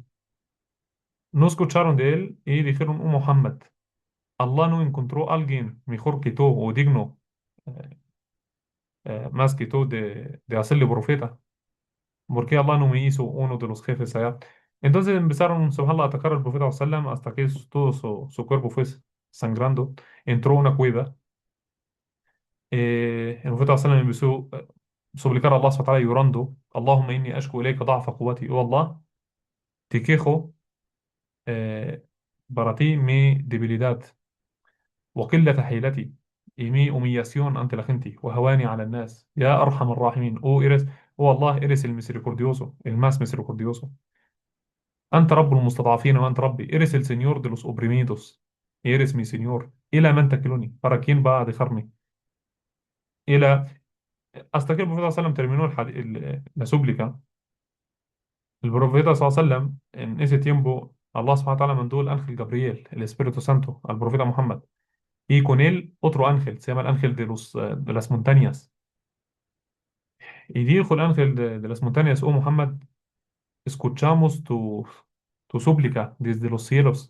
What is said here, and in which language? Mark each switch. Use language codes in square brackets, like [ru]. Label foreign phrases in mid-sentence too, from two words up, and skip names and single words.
[es] No escucharon de él y dijeron, oh Muhammad, Allah no encontró a alguien mejor que tú o digno eh, más que tú de hacerle profeta. ¿Por qué Allah no me hizo uno de los jefes allá? Entonces empezaron, subhanallah, a atacar al profeta sallam hasta que todo su cuerpo fue sangrando. Entró a una cueva. El profeta sallam empezó a suplicar a Allah [ar] سبحانه وتعالى [es] llorando. [ar] اللهم إني أشكو إليك ضعف قوتي. [es] Oh Allah, te quejo para ti mi debilidad. [ar] وقلة حيلتي [es] y mi humillación ante la gente. [ar] وهواني على الناس. يا أرحم الراحمين. [es] Oh, oh Allah, eres el misericordioso, el más misericordioso. [ar] أنت رب المستضعفين وأنت ربي. [es] Eres el Señor de los oprimidos. Y eres mi Señor. [ar] إلى من تكلني. [es] ¿Para quién va a dejarme? إلى hasta que el profeta sallam terminó la súplica. El profeta sallam en ese tiempo Allah [ar] سبحانه وتعالى [es] mandó el ángel Gabriel, el Espíritu Santo, al profeta Muhammad. Y con él otro ángel, se llama el ángel de las montañas. Y dijo el ángel de las montañas, oh Muhammad, escuchamos tu súplica desde los cielos.